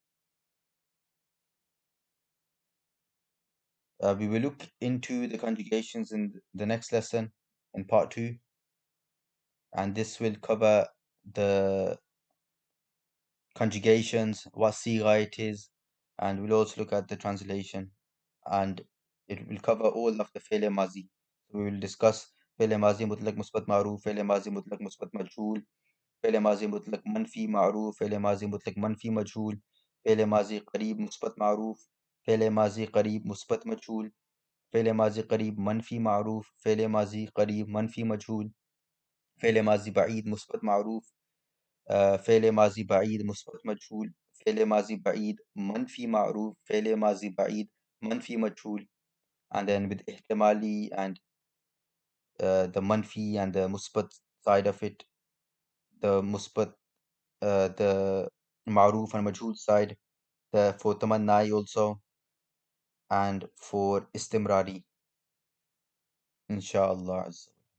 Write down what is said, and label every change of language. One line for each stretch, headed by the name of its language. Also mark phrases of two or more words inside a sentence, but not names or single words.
English: We will look into the conjugations in the next lesson in part 2, and this will cover the conjugations, what sigha it is, and we'll also look at the translation, and it will cover all of the
Arabic: فعل ماضي.
English: So we will discuss
Arabic: فعل ماضي مطلق مثبت معروف، فعل ماضي مطلق مثبت مجهول، فعل ماضي مطلق منفي معروف، فعل ماضي مطلق منفي مجهول، فعل ماضي قريب مثبت معروف، فعل ماضي قريب مثبت مجهول، فعل ماضي قريب منفي معروف، فعل ماضي قريب منفي مجهول، فعل ماضي بعيد مثبت معروف, فعل ماضي بعيد مثبت مجهول فعل ماضي بعيد منفي معروف فعل ماضي بعيد منفي مجهول
English: and then with ihtimali and the manfi and the musbat side of it, the musbat, the maruf and majhul side, the for tamannai also, and for istimrari, inshallah.